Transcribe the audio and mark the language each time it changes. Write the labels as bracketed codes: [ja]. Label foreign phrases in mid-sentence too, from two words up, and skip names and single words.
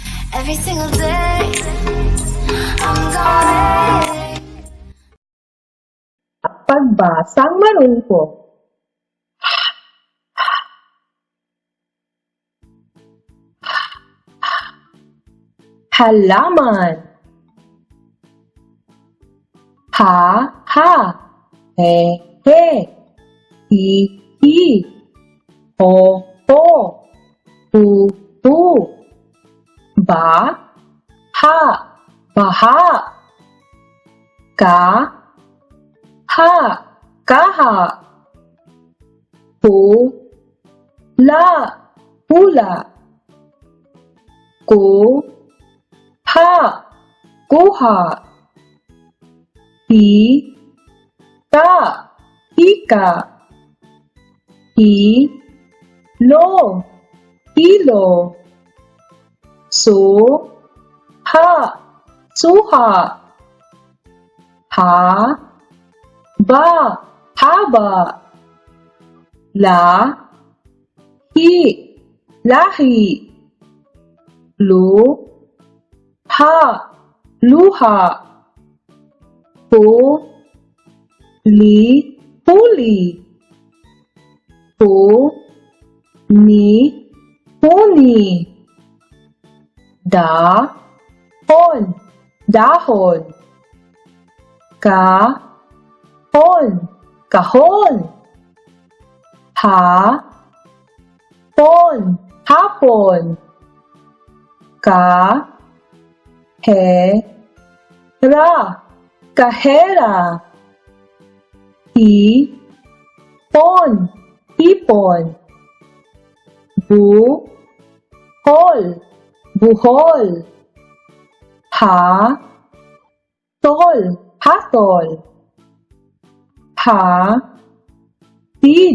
[en] Every single day, I'm gonna [tl] Pagbasang marungko. Halaman. Ha, ha. He, he. Hi, hi. Ho, ho. Hu, hu. Ba, ha. Baha. Ka, ha. Kaha. Hu, la. Hula. Ku, ha. Kuha. Hi, ka. Hika. Hi, lo. Hilo. Su, ha. Suha. Ha, ba. Haba. La, hi. Lahi. Lu, ha. Luha. Pu, li. Puli. Pu, ni. Puni. Da, hon. Dahon. Ka, hon. Kahon. Ha, pon. Hapon. Ka, he, ra. Kahera. Hi, pon. Hipon. Bu, hol. Buhol. Ha, tol. Hatol. Ha, tid.